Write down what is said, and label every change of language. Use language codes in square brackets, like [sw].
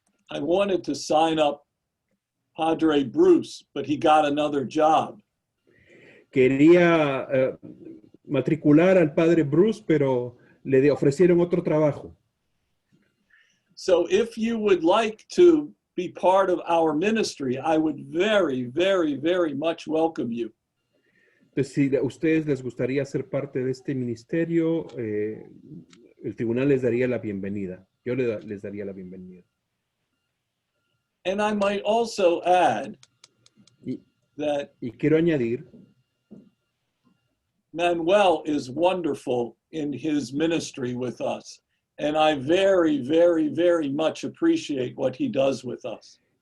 [en] I wanted to sign up Padre Bruce, but he got another job. [es] Quería matricular al padre Bruce, pero le ofrecieron otro trabajo. [en] So if you would like to be part of our ministry, I would very, very, very much welcome you. [es] Entonces, si a ustedes les gustaría ser parte de este ministerio, el tribunal les daría la bienvenida. Yo les daría la bienvenida. [en] And I might also add that [es] Y quiero añadir, [en] Manuel is wonderful in his ministry with us. And I very, very, very much appreciate what he does with us.